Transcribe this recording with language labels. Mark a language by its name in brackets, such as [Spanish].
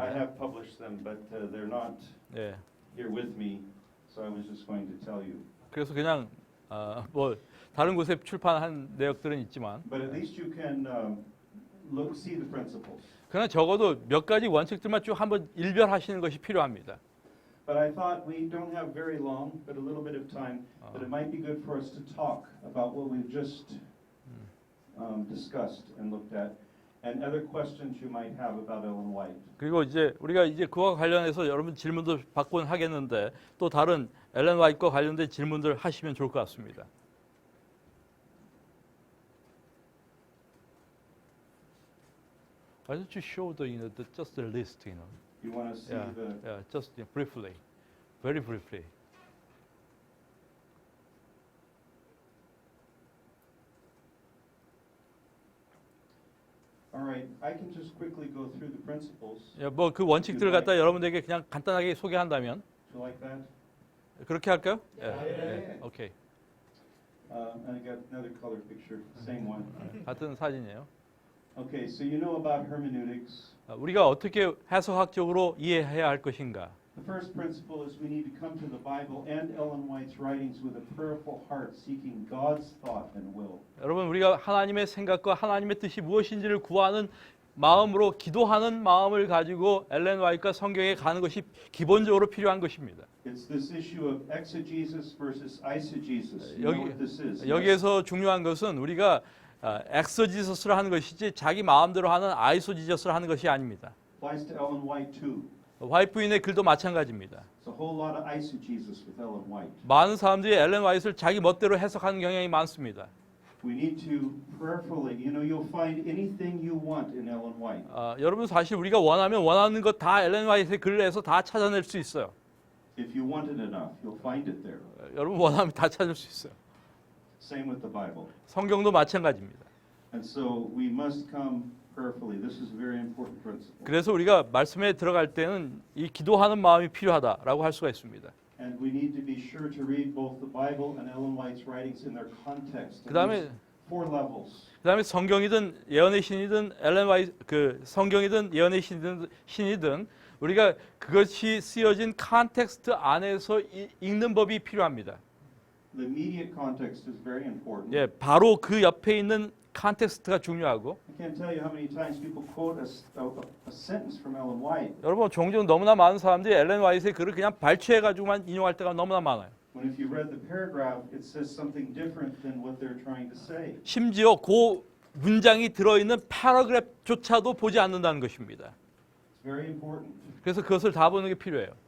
[English] have published them, but they're not [Korean] 예. [English] here with me, so I was just going to tell you. [Korean] 그래서 그냥 뭐 다른 곳에 출판한 내역들은 있지만. [English] But at least you can see the principles. [Korean] 그러나 적어도 몇 가지 원칙들만 쭉 한번 일별하시는 것이 필요합니다. [English] But I thought we don't have very long, but a little bit of time, that it might be good for us to talk about what we've just discussed and looked at, and other questions you might have about Ellen White. [Korean] 그리고 이제 우리가 이제 그와 관련해서 여러분 질문도 받곤 하겠는데 또 다른 엘렌 화이트와 관련된 질문들 하시면 좋을 것 같습니다. [English] Why don't you show just the list, You want to see just briefly, very briefly. All right, I can just quickly go through the principles. [Korean] 뭐 그 원칙들을 갖다 여러분들에게 그냥 간단하게 소개한다면. [English] Do you like that? [Korean] 그렇게 할까요? 네. 오케이. [English] And I got another color picture, same one. [Korean] 같은 사진이에요. [English] Okay, so you know about hermeneutics. [Korean] 우리가 어떻게 해석학적으로 이해해야 할 것인가? [English] The first principle is we need to come to the Bible and Ellen White's writings with a prayerful heart, seeking God's thought and will. [Korean] 여러분 우리가 하나님의 생각과 하나님의 뜻이 무엇인지를 구하는 마음으로 기도하는 마음을 가지고 엘렌 화이트가 성경에 가는 것이 기본적으로 필요한 것입니다. [English] It's this issue of exegesis versus eisegesis. You know what this is? [Korean] 여기에서 중요한 것은 우리가 엑서지서스를 하는 것이지 자기 마음대로 하는 아이소지저스를 하는 것이 아닙니다. [English] Applies to Ellen White too. [Korean] 화이트 부인의 글도 마찬가지입니다. [English] It's a whole lot of eisegesis with Ellen White. [Korean] 많은 사람들이 엘렌 화이트를 자기 멋대로 해석하는 경향이 많습니다. [English] We need to prayerfully, you'll find anything you want in Ellen White. [Korean] 여러분 사실 우리가 원하면 원하는 것 다 엘렌 화이트의 글에서 다 찾아낼 수 있어요. [English] If you want it enough, you'll find it there. [Korean] 여러분 원하면 다 찾을 수 있어요. [English] Same with the Bible. [Korean] 성경도 마찬가지입니다. [English] And so we must come prayerfully. This is a very important principle. [Korean] 그래서 우리가 말씀에 들어갈 때는 이 기도하는 마음이 필요하다라고 할 수가 있습니다. [English] And we need to be sure to read both the Bible and Ellen White's writings in their context. [Korean] 그다음에 [English] four levels. [Korean] 그다음에 성경이든 예언의 신이든 엘렌 화이트 그 성경이든 예언의 신이든 우리가 그것이 쓰여진 컨텍스트 안에서 읽는 법이 필요합니다. [English] The immediate context is very important. [Korean] 예, 바로 그 옆에 있는 컨텍스트가 중요하고. [English] I can't tell you how many times people quote a sentence from Ellen White. [Korean] 여러분 종종 너무나 많은 사람들이 엘렌 화이트의 글을 그냥 발췌해 가지고만 인용할 때가 너무나 많아요. [English] When if you read the paragraph, it says something different than what they're trying to say. [Korean] 심지어 그 문장이 들어있는 패러그래프조차도 보지 않는다는 것입니다. [English] It's very important. [Korean] 그래서 그것을 다 보는 게 필요해요.